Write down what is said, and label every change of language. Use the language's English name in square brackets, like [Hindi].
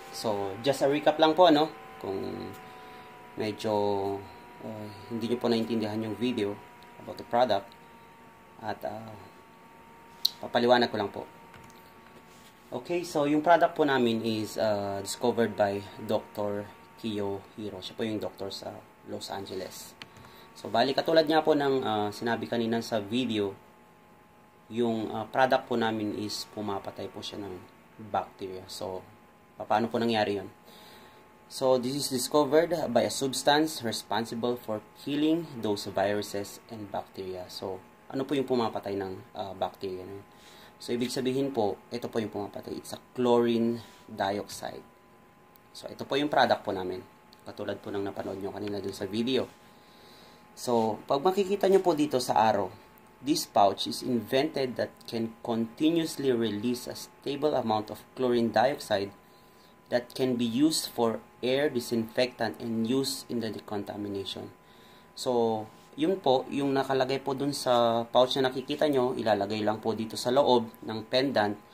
[Filipino] So, [English] just a recap [Filipino] lang po, no? Kung medyo hindi nyo po naintindihan yung video about the product. At papaliwanag ko lang po. [English] Okay, so yung product [Filipino] po namin [English] is discovered by Dr. [Filipino] Kiyohiro. Siya po yung doctor sa Los Angeles. So, bali katulad nga po ng sinabi kanina sa video, yung product po namin is pumapatay po siya ng bacteria. So, paano po nangyari yun? [English] So, this is discovered by a substance responsible for killing those viruses and bacteria. [Filipino] So, ano po yung pumapatay ng bacteria? So, ibig sabihin po, ito po yung pumapatay. [English] It's a chlorine dioxide. So, [Filipino] ito po yung product po namin. Katulad po ng napanood nyo kanina dun sa video. [English] So, [Filipino] pag makikita nyo po dito sa [English] arrow, this pouch is invented that can continuously release a stable amount of chlorine dioxide that can be used for air disinfectant and used in the decontamination. [Filipino] So, yun po, yung nakalagay po dun sa pouch na nakikita nyo, ilalagay lang po dito sa loob ng pendant.